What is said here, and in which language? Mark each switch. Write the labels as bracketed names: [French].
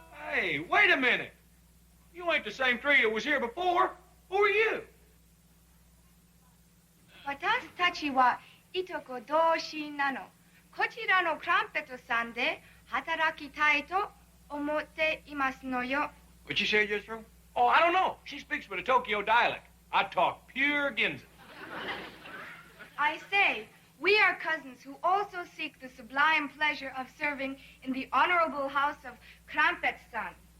[English] Hey, wait a minute. You ain't the same tree that was here before. Who are you? [Japanese] 私たちはいとこ同心なの。こちらのクランペットさんで働きたいと思っていますのよ。 [English] What'd you say, Jethro? Oh, I don't know. She speaks with a Tokyo dialect. I talk pure Ginza. I say, we are cousins who also seek the sublime pleasure of serving in the honorable house of Clampett-san.